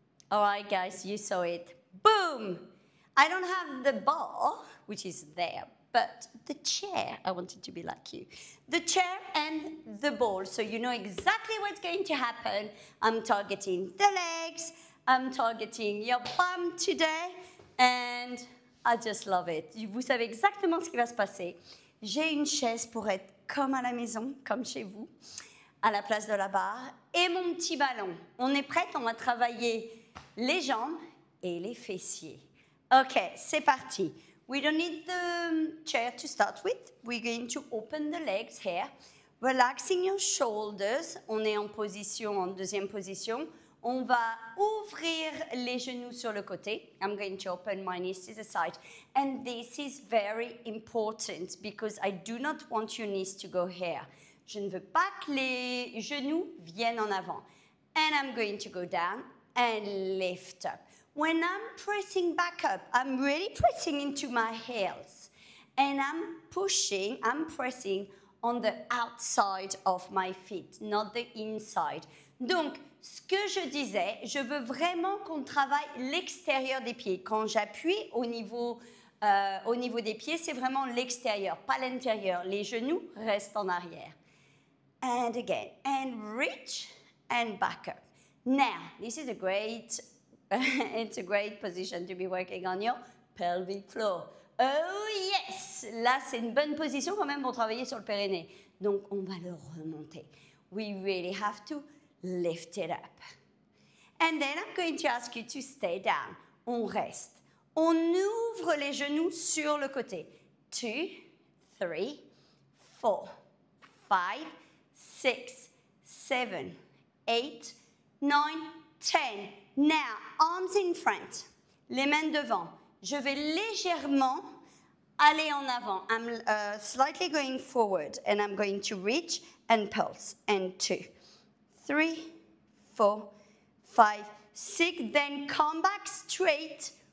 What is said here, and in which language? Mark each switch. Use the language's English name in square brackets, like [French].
[English] All right, guys, you saw it. Boom! I don't have the ball, which is there, but the chair, I want it to be like you. The chair and the ball, so you know exactly what's going to happen. I'm targeting the legs, I'm targeting your bum today, and I just love it. [French] Vous savez exactement ce qui va se passer. J'ai une chaise pour être comme à la maison, comme chez vous, à la place de la barre, et mon petit ballon. On est prête, on va travailler les jambes et les fessiers. Ok, c'est parti. [English] We don't need the chair to start with. We're going to open the legs here. Relaxing your shoulders. [French] On est en position, en deuxième position. On va ouvrir les genoux sur le côté. [English] I'm going to open my knees to the side. And this is very important because I do not want your knees to go here. [French] Je ne veux pas que les genoux viennent en avant. [English] And I'm going to go down and lift up. When I'm pressing back up, I'm really pressing into my heels. And I'm pressing on the outside of my feet, not the inside. [French] Donc, ce que je disais, je veux vraiment qu'on travaille l'extérieur des pieds. Quand j'appuie au niveau des pieds, c'est vraiment l'extérieur, pas l'intérieur. Les genoux restent en arrière. [English] And again, and reach and back up. Now, this is a great, it's a great position to be working on your pelvic floor. Oh yes! [French] Là, c'est une bonne position quand même pour travailler sur le périnée. Donc, on va le remonter. [English] We really have to lift it up. And then I'm going to ask you to stay down. [French] On reste. On ouvre les genoux sur le côté. 2, 3, 4, 5, 6, 7, 8, 9, 10. [English] Now, arms in front. [French] Les mains devant. Je vais légèrement aller en avant. [English] I'm slightly going forward and I'm going to reach and pulse. And 2, 3, 4, 5, 6. Then come back straight.